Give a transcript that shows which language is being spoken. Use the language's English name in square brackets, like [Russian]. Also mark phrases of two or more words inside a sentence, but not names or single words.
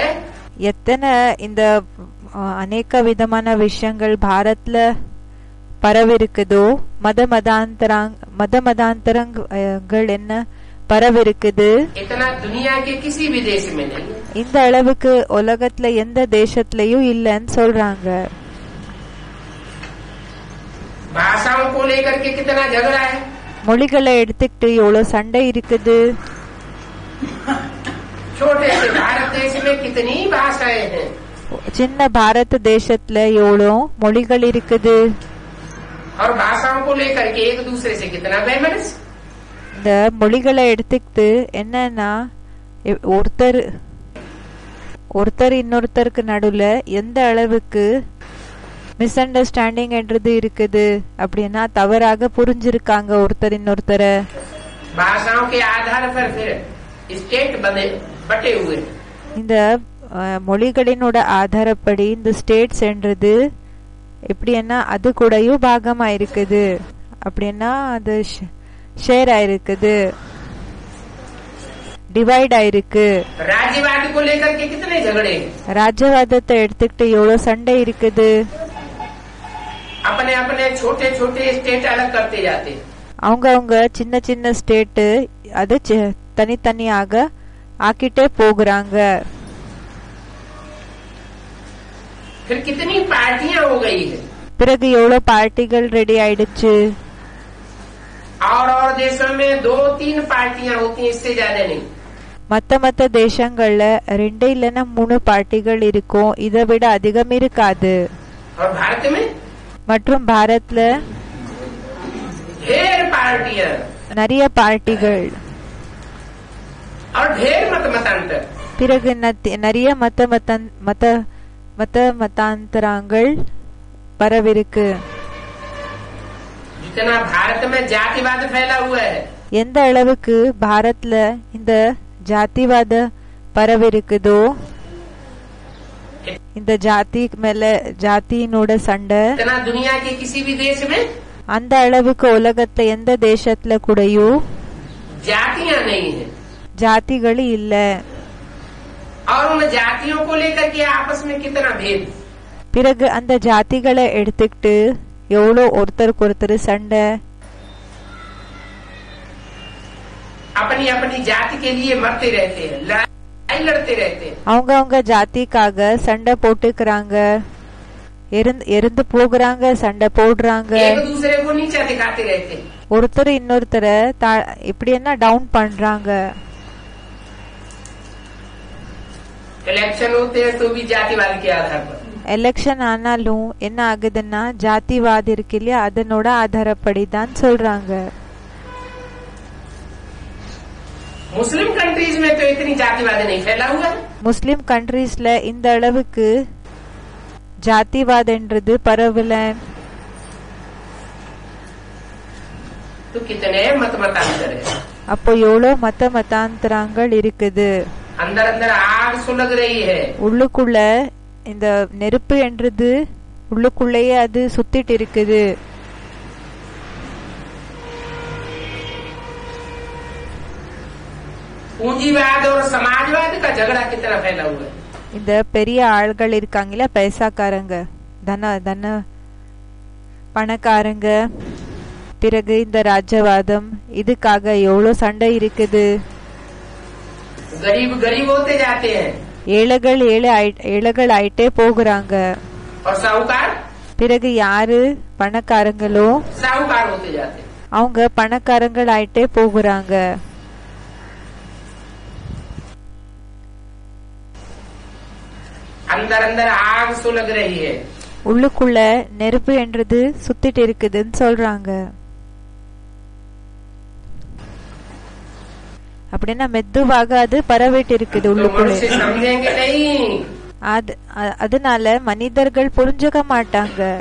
[Tamil] எத்தனை இந்த அநேக விதமான விஷயங்கள் பாரத்ல பரவிருக்குதோ மதமதாந்தரங்கள் என்ன பரவிருக்குது [Hindi] इतना दुनिया के किसी भी देश में नहीं। [Tamil] இந்த அளவுக்கு உலகத்துல எந்த தேசத்திலயும் இல்லன்னு சொல்றாங்க। [Hindi] भाषाओं को लेकर के कितना झगड़ा है। [Tamil] மொழிகளை எடுத்துக்கிட்டு எவ்வளவு சண்டை இருக்குது। [Hindi] छोटे से भारत देश में कितनी भाषाएं हैं। [Tamil] சின்ன பாரத தேசத்துல எவ்வளோ மொழிகள் இருக்குது। [Hindi] और भाषाओं को लेकर के एक दूसरे से कितना वैमनस्य। [Tamil] இந்த மொழிகளை எடுத்துக்கிட்டு என்னன்னா ஒருத்தர் இன்னொருத்தருக்கு நடுவுல எந்த அளவுக்கு [English] misunderstanding [Tamil] என்றது இருக்குது அப்படின்னா தவறாக புரிஞ்சிருக்காங்க ஒருத்தர் இன்னொருத்தரை। [Hindi] भाषाओं के आधार पर फिर स्टेट बटे हुए। [Tamil] இந்த மொழிகளினோட ஆதாரப்படி இந்த ஸ்டேட்ஸ் என்றது எப்படின்னா அது கூடயும் பாகமா இருக்குது அப்படின்னா அது ஷேர் ஆயிருக்குது டிவைட் ஆயிருக்கு। [Hindi] राज्यवाद को लेकर के कितने झगड़े। [Tamil] ராஜ்யவாதத்தை எடுத்துக்கிட்டு எவ்வளவு சண்டை இருக்குது। [Hindi] अपने अपने छोटे छोटे स्टेट अलग करते जाते। [Tamil] அவங்க சின்ன சின்ன ஸ்டேட் அது தனித்தனியாக ஆக்கிட்டே போகிறாங்க। [Hindi] फिर कितनी पार्टियां हो गई है। [Tamil] பிறகு எவ்வளவு பார்ட்டிகள் ரெடி ஆயிடுச்சு। [Hindi] और देशों में 2-3 पार्टियां होती हैं, इससे ज्यादा नहीं। [Tamil] மத்த தேசங்கள்ல 2 இல்லைன்னா 3 பார்ட்டிகள் இருக்கும், இதை விட அதிகம் இருக்காது। [Hindi] और भारत में [Tamil] மற்றும் பாரத்ல [Hindi] ढेर पार्टियां [Tamil] நிறைய பார்ட்டிகள் [Hindi] और ढेर मतांतर। [Tamil] பிறகு நிறைய மதாந்தரங்கள் பரவிருக்கு। [Hindi] जितना भारत में जातिवाद फैला हुआ है। [Tamil] எந்த அளவுக்கு பாரத்ல இந்த ஜாதிவாத பரவிருக்குதோ இந்த ஜாதி மேல ஜாதியினோட சண்டை [Hindi] इतना दुनिया के किसी भी देश में [Tamil] அந்த அளவுக்கு உலகத்துல எந்த தேசத்துல கூடயும் [Hindi] जातियां नहीं है। [Tamil] ஜாதிகள் இல்ல। [Hindi] और उन जातियों को लेकर के आपस में कितना भेद। [Tamil] பிறகு அந்த ஜாதிகளை எடுத்துக்கிட்டு எவ்வளோ ஒருத்தருக்கு ஒருத்தர் சண்டை. [Hindi] अपनी अपनी जाति के लिए मरते रहते हैं, लड़ाई लड़ते रहते हैं. [Tamil] அவங்க அவங்க ஜாதிக்காக சண்டை போட்டுக்கிறாங்க, இருந்து போகிறாங்க, சண்டை போடுறாங்க. [Hindi] एक दूसरे को नीचा दिखाते रहते हैं. [Tamil] ஒருத்தர் இன்னொருத்தரை இப்படி என்ன டவுன் பண்றாங்க. [Hindi] इलेक्शन होते हैं तो भी जातिवाद के आधार पर. [Tamil] எலெக்ஷன் ஆனாலும் என்ன ஆகுதுன்னா ஜாதிவாद இருக்கு இல்லையா, அதனோட ஆதாரப்படிதான் சொல்றாங்க. [English] Muslim countries [Hindi] में तो इतनी जातिवाद नहीं फैला हुआ है. [Tamil] முஸ்லிம் கண்ட்ரீஸ்ல இந்த அளவுக்கு ஜாதிவாதன்றது பரவல. [Hindi] तो कितने मत मतांतर है. [Tamil] அப்போ எவ்வளோ மதாந்தரங்கள் இருக்குது. [Hindi] अंदर अंदर आग सुलग रही है. [Tamil] உள்ளுக்குள்ள இந்த நெருப்பு என்றது உள்ளுக்குள்ளேயே அது சுத்திட்டு இருக்குது. [Hindi] पूंजीवाद और समाजवाद का झगड़ा कितना फैला हुआ है. [Tamil] இந்த பெரிய ஆள்கள் இருக்காங்களா, பைசாக்காரங்க, தன பணக்காரங்க, பிறகு இந்த ராஜ்யவாதம், இதுக்காக எவ்வளவு சண்டை இருக்குது. [Hindi] गरीब गरीब होते जाते हैं. [Tamil] ஏழைகள் ஆயிட்டே போகிறாங்க. [Hindi] और साहूकार, [Tamil] பிறகு யாரு பணக்காரங்களோ [Hindi] साहूकार होते जाते हैं. [Tamil] அவங்க பணக்காரங்கள் ஆயிட்டே போகிறாங்க. [Hindi] अंदर अंदर आग सुलग रही है. [Tamil] உள்ளுக்குள்ள நெருப்பு என்றது சுத்திட்டு இருக்குதுன்னு சொல்றாங்க. அப்படின்னா மெதுவாக அது பரவிட்டு இருக்குது உள்ளுக்குள்ள. அதனால மனிதர்கள் புரிஞ்சுக்க மாட்டாங்க.